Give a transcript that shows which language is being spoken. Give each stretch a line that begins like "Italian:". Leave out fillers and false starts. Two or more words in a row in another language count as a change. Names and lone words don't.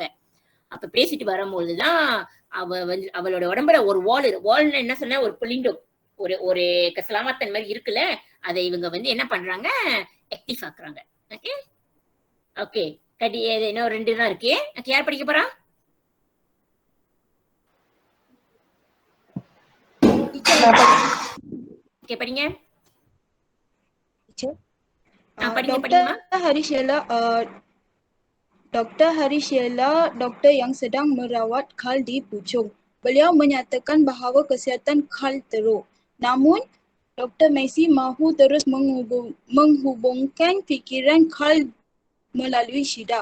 Tamil: அப்ப பேசிட்டு வரும்போதுதான் அவளோட உடம்புல ஒரு வால்னு என்ன சொன்ன, ஒரு புள்ளிண்டோ, ஒரு ஒரு கசலாமத்தன் மாதிரி இருக்குல்ல, அதை இவங்க வந்து என்ன பண்றாங்க, ஆக்டிவ் ஆக்குறாங்க. ஓகே ஓகே கடி இன்னும் 2 தான் இருக்கு. யார் படிக்க போறா? ஓகே படிங்க.
Malay: Dr. Harishyala, doktor yang sedang merawat Carl di Puchong. Beliau menyatakan bahawa kesihatan Carl teruk. Namun, Dr. Messi mahu terus menghubungkan fikiran Carl melalui Shida.